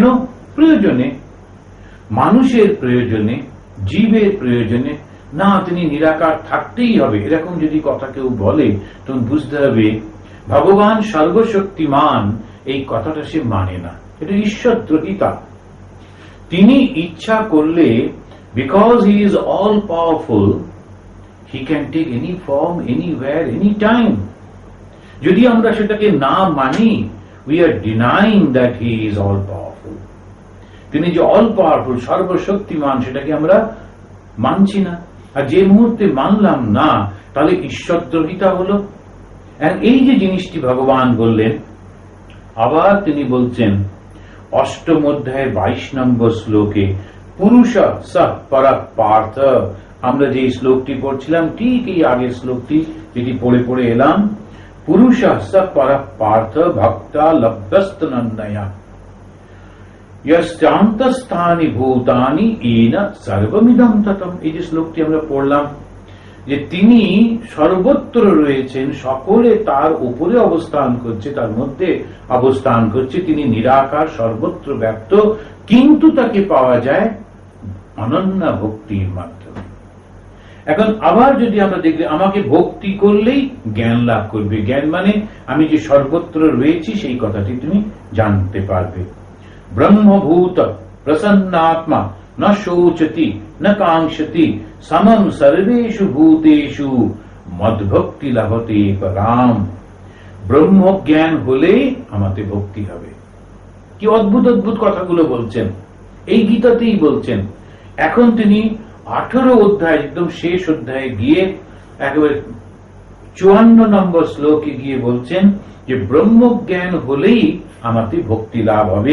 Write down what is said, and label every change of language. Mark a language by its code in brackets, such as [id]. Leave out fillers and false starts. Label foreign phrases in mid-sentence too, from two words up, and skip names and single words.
[bn] প্রয়োজনে, মানুষের প্রয়োজনে, জীবের প্রয়োজনে। না, তিনি নিরাকার থাকতেই হবে, এরকম যদি কথা কেউ বলে তখন বুঝতে হবে ভগবান সর্বশক্তিমান, এই কথাটা সে মানে না, এটা ঈশ্বরদ্রোহিতা। তিনি ইচ্ছা করলে, [en] because he is all powerful, he can take any form, anywhere, any time. [bn] যদি আমরা সেটাকে না মানি, [en] we are denying that he is all powerful. [bn] তিনি যে [en] all powerful, [bn] সর্বশক্তিমান, সেটাকে আমরা মানছি না। আর যে মুহূর্তে মানলাম না, তাহলে ঈশ্বরদ্রোহিতা হলো। এই যে জিনিসটি ভগবান বললেন, আবার তিনি বলছেন ৮ম অধ্যায়ের ২২ নম্বর শ্লোকে, [sa] পুরুষ স পরঃ পার্থ। [bn] আমরা যে শ্লোকটি পড়ছিলাম, ঠিক এই আগের শ্লোকটি যেটি পড়ে পড়ে এলাম, [sa] পুরুষ স পরঃ পার্থ ভক্তা লব্ধস্তনন্দয়া यस्तान्तस्थानि भूतानि येन सर्वमिदं ततम्। [bn] এই যে শ্লোকটি আমরা পড়লাম, যে তিনি সর্বত্র রয়েছেন, সকলে তার উপরে অবস্থান করছে, তার মধ্যে অবস্থান করছে, তিনি নিরাকার, সর্বত্র ব্যপ্ত, কিন্তু তাকে পাওয়া যায় অনন্য ভক্তির মাধ্যমে। এখন আবার যদি আমরা দেখি, আমাকে ভক্তি করলেই জ্ঞান লাভ করবে। জ্ঞান মানে আমি যে সর্বত্র রয়েছি সেই কথাটি তুমি জানতে পারবে। [sa] ব্রহ্মভূত প্রসন্নাত্মা ন শোচতি ন কাঙ্ক্ষতি সমম সর্বেষু ভূতেষু মদ্ভক্তি লাভতে পরাম। [bn] ব্রহ্মজ্ঞান হলে আমাদের ভক্তি হবে। কি অদ্ভুত অদ্ভুত কথাগুলো বলছেন, এই গীতাতেই বলছেন। এখন তিনি 18 অধ্যায়, একদম শেষ অধ্যায়ে গিয়ে একেবারে 54 নম্বর শ্লোকে গিয়ে বলছেন যে ব্রহ্মজ্ঞান হলেই আমাদের ভক্তি লাভ হবে।